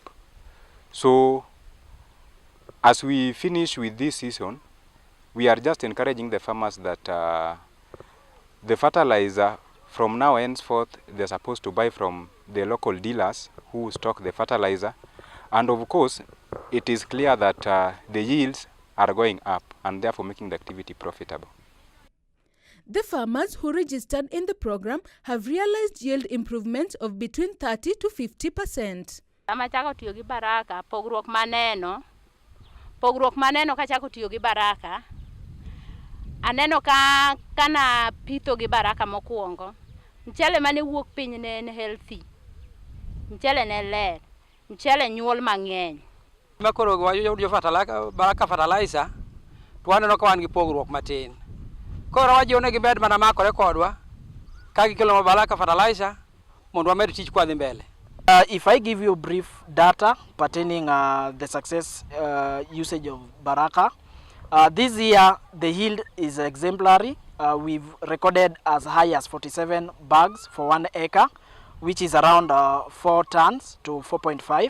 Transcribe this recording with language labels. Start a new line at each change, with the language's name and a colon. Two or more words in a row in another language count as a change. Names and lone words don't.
English: So, as we finish with this season, we are just encouraging the farmers that the fertilizer from now henceforth they're supposed to buy from the local dealers who stock the fertilizer, and of course it is clear that the yields are going up and therefore making the activity profitable. The farmers who registered in the program have realized yield improvement of between 30 to 50%.
Luo (Kenya and Tanzania): Pogruok maneno kachako tiyo gi Baraka, aneno kana pitho gi Baraka mokuongo, mchele mane wuok piny ne en healthy, mchele ne ler, mchele nyuol mang'eny. Makoro wayudo Baraka fertilizer, to aneno ka wan gi pogruok matin. Koro wajione gi bed mana makore kodwa, ka gikelo Baraka fertilizer mondo wamed tich kwa dhi mbele.
English: If I give you brief data pertaining the success usage of Baraka, This year, the yield is exemplary. We've recorded as high as 47 bags for 1 acre, which is around 4 tons to 4.5.